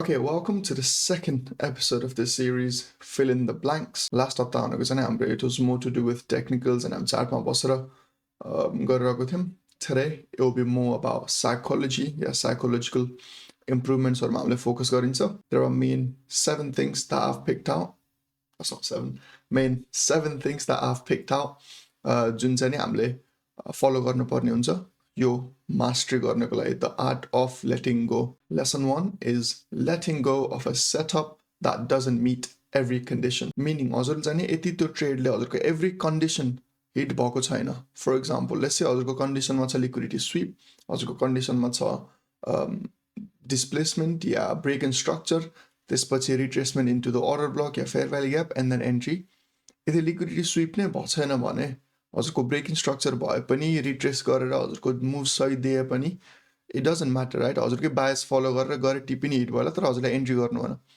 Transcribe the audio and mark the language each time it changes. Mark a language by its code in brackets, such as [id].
[en] Okay, welcome to the second episode of this series, Fill in the Blanks. [ne] Last हप्ता भनेको चाहिँ हाम्रो [en] it was more to do with technicals and [ne] हामी चार्टमा बसेर गरिरहेको थियौँ. [en] Today it will be more about psychology, psychological improvements [ne] हामीले focus गरिन्छ. [en] There are main 7 things that I've picked out. That's not 7. Main 7 things that I've picked out [ne] जुन चाहिँ नि हामीले follow गर्नुपर्ने हुन्छ यो mastery गर्नको लागि, [en] the art of letting go. Lesson 1 is letting go of a setup that doesn't meet every condition. [ne] Meaning हजुरले चाहिँ नि यति त्यो ट्रेडले हजुरको [en] every condition hit [ne] भएको छैन. [en] For example, let's say [ne] हजुरको कन्डिसनमा छ [en] liquidity sweep, हजुरको कन्डिसनमा छ displacement या break in structure, [ne] त्यसपछि [en] retracement into the order block या fair value gap and then entry. [ne] यदि liquidity sweep नै भएको छैन भने हजुरको ब्रेकिङ स्ट्रक्चर भए पनि रिट्रेस गरेर हजुरको मुभ सही दिए पनि [en] It doesn't matter right. [ne] हजुरकै bias follow गरेर गरे टिप्पी हिट भयो तर हजुरलाई एन्ट्री गर्नु भएन.